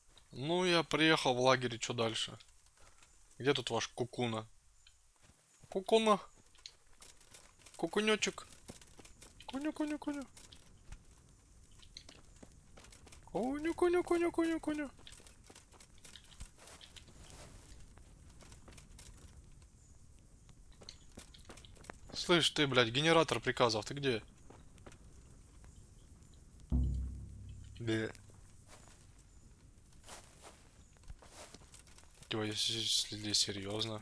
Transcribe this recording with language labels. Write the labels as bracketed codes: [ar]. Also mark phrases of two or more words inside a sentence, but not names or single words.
[ru] Ну, я приехал в лагерь, и что дальше? Где тут ваш кукуна? Кукуна? Кукунёчек? Куню-куню-куню. Куню-куню-куню-куню-куню. Слышь, ты, блядь, генератор приказов, ты где? Где? Типа, если серьезно.